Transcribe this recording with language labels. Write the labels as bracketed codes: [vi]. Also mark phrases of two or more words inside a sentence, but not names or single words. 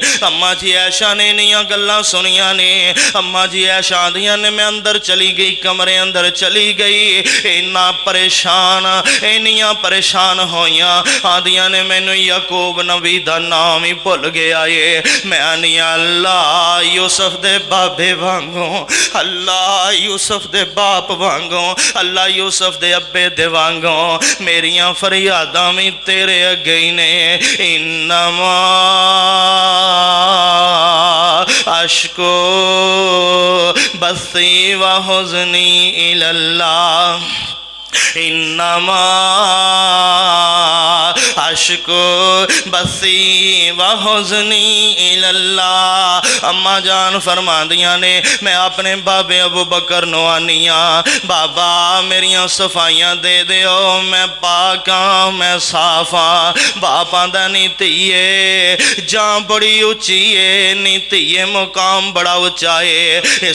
[pa] اماں جی عائشہ نے اینیاں گلاں سنیاں نے۔ اماں جی عائشہ آندیاں نے میں اندر چلی گئی کمرے اندر چلی گئی اینا پریشان اینیاں پریشان ہوئیاں آندیاں نے مینوں یعقوب نبی دا نام ہی بھل گیا ہے. میں آنی اللہ یوسف دے بابے وانگوں اللہ یوسف دے باپ وانگوں اللہ یوسف دے ابے دے وانگوں میریاں فریاداں بھی تیرے اگے ہی نے. [ar] إنما أشكو بثي وحزني إلى الله إنما أشكو بثي وحزني إلى الله. [pa] اماں جان فرماندیاں نے میں اپنے بابے ابو بکر نوں آنیا بابا میریاں صفائیاں دے دیو میں پاک ہاں میں صاف ہاں. باپا دا نی دھیئے جاں بڑی اچی ہے نی دھیئے مقام بڑا اچا ہے.